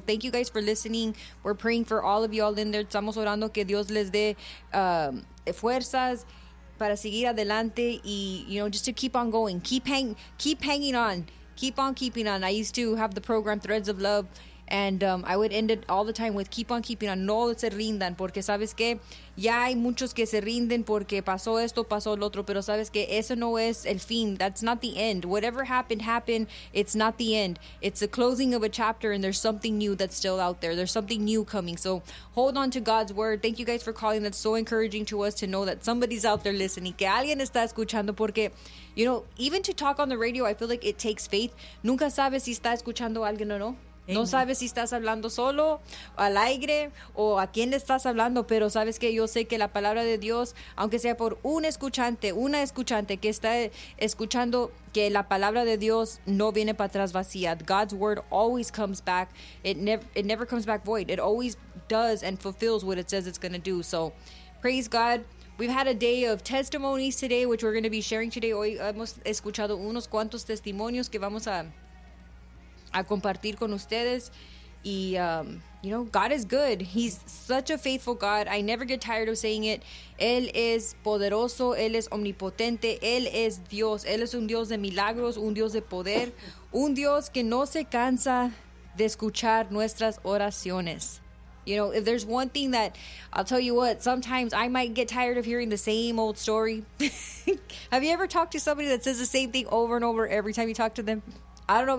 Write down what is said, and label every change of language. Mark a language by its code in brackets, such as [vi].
[en] Thank you guys for listening. We're praying for all of y'all in there. [es] Estamos orando que Dios les dé fuerzas para seguir adelante y, [en] you know, just to keep on going. Keep hanging on. Keep on keeping on. I used to have the program Threads of Love, and I would end it all the time with keep on keeping on. [es] No se rindan, porque sabes que ya hay muchos que se rinden porque pasó esto, pasó el otro, pero sabes que eso no es el fin. [en] That's not the end. Whatever happened, happened. It's not the end. It's the closing of a chapter, and there's something new that's still out there. There's something new coming. So hold on to God's word. Thank you guys for calling. That's so encouraging to us to know that somebody's out there listening. [es] Que alguien está escuchando, porque, [en] you know, even to talk on the radio, I feel like it takes faith. [es] Nunca sabes si está escuchando alguien o no. Amen. No sabes si estás hablando solo, al aire, o a quién le estás hablando, pero sabes que yo sé que la palabra de Dios, aunque sea por una escuchante que está escuchando, que la palabra de Dios no viene para atrás vacía. [en] God's word always comes back. It never comes back void. It always does and fulfills what it says it's going to do. So, praise God. We've had a day of testimonies today, which we're going to be sharing today. [es] Hoy hemos escuchado unos cuantos testimonios que vamos a compartir con ustedes. [en] Y, you know, God is good. He's such a faithful God. I never get tired of saying it. [es] Él es poderoso. Él es omnipotente. Él es Dios. Él es un Dios de milagros, un Dios de poder, un Dios que no se cansa de escuchar nuestras oraciones. [en] You know, if there's one thing that, I'll tell you what, sometimes I might get tired of hearing the same old story. Have you ever talked to somebody that says the same thing over and over every time you talk to them? I don't know if you